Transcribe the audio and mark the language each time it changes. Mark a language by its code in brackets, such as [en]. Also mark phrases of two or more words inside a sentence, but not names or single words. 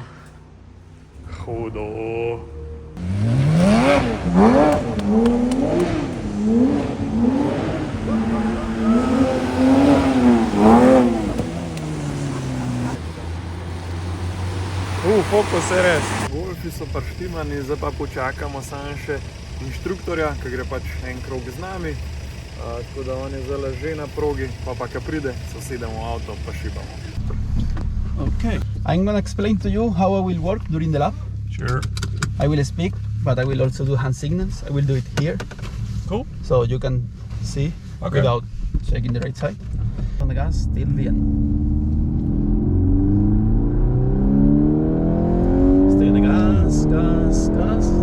[sl] Hudo. Fokus RS. Golfi so pač štimani, zdaj pa počakamo samo še inštruktorja, ki gre pač en krog z nami. Tako da on je zdaj že na progi, pa ko pride, se sedemo v avto pa šibamo. [en] Okay, I'm gonna explain to you how I will work during the lap. Sure. I will speak, but I will also do hand signals. I will do it here. Cool. So you can see without checking the right side. On the gas till the end. Stay on the gas, gas, gas.